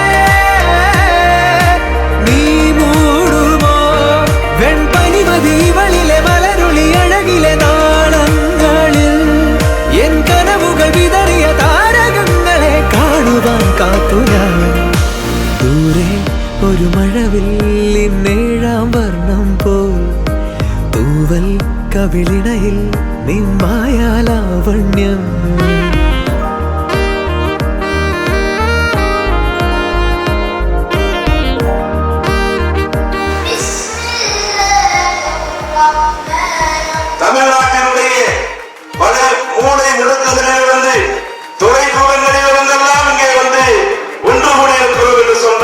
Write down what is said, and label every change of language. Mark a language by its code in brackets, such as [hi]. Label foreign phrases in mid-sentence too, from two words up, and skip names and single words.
[ml] നീ മൂടുമോ വെൺപനിമതിവളിലെ മലരുളി അഴകിലെ നാളങ്ങളിൽ എൻ കനവുകൾ വിതറിയ താരകങ്ങളെ കാണുവാൻ കാത്തു ഞാൻ ദൂരെ ഒരു മഴവില്ലിൻ ഏഴാം വർണ്ണം പോൽ തൂവൽ കവിളിണയിൽ നിൻ മായാലാവണ്യം [ta] தமிழ்நாட்டினுடைய பல மூளை முடுக்கங்களிலிருந்து துறை தூரங்களிலிருந்தெல்லாம் இங்கே வந்து ஒன்று கூடி இருக்கிறோம் என்று